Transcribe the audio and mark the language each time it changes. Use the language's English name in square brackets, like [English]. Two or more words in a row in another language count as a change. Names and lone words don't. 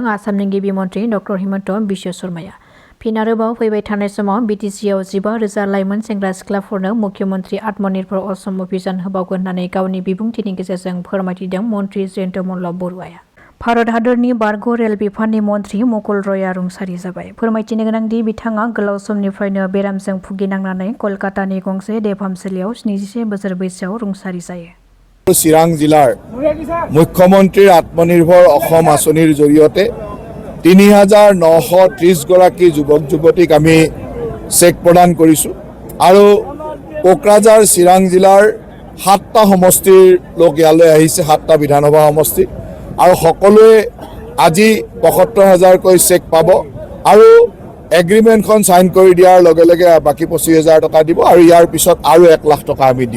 [Bodo] आसामनि गिबि मन्त्रि डक्टर हिमन्त बिश्व शर्माया फिन आरोबाव फैबाय थानाय समाव बिटिसिआव 15,000 लाइमोन सेंग्रा सिख्लाफोरनो मुख्यमन्त्री आत्मनिर्भर असम अभियान होबावगोन होननानै गावनि बिबुंथिनि गेजेरजों फोरमायथिदों मन्त्रि जयन्त मल्ल बरुवाया। भारत हादरनि बारग' रेल बिफाननि मन्त्रि मुकुल रयआ रुंसारि जाबाय। फोरमायथिनो गोनांदि बिथाङा गोलाव समनिफ्रायनो बेरामजों भुगिनांनानै कलकातानि गंसे देहाफाहामसालियाव 71 बोसोर बैसोआव रुंसारि जायो। [Assamese] চিৰাং জিলাৰ মুখ্যমন্ত্ৰীৰ আত্মনিৰ্ভৰ অসম আঁচনিৰ জৰিয়তে 3,930 গৰাকী যুৱক যুৱতীক আমি চেক প্ৰদান কৰিছোঁ আৰু কোকৰাঝাৰ চিৰাং জিলাৰ 7টা সমষ্টিৰ লোক ইয়ালৈ আহিছে, 7টা বিধানসভা সমষ্টি আৰু সকলোৱে আজি 75,000কৈ চেক পাব আৰু এগ্ৰিমেণ্টখন সাইন কৰি দিয়াৰ লগে লগে বাকী 25,000 টকা দিব আৰু ইয়াৰ পিছত আৰু 1 লাখ টকা আমি দিম।